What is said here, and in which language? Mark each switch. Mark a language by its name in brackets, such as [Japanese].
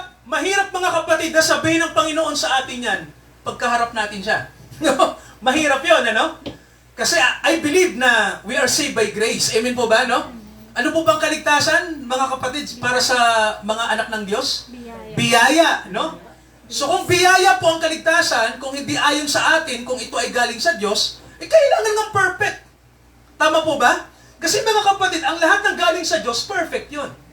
[Filipino] Mahirap mga kapatid na sabihin ng Panginoon sa atin yan pagkaharap natin siya. Mahirap yun, Kasi [English] I believe [Filipino] na [English] we are saved by grace. [Filipino] Amen po ba, Ano po bang kaligtasan, mga kapatid, para sa mga anak ng Diyos? Biyaya, So kung biyaya po ang kaligtasan, kung hindi ayon sa atin, kung ito ay galing sa Diyos, kailangan ng perfect. Tama po ba? Kasi mga kapatid, ang lahat ng galing sa Diyos, perfect yun.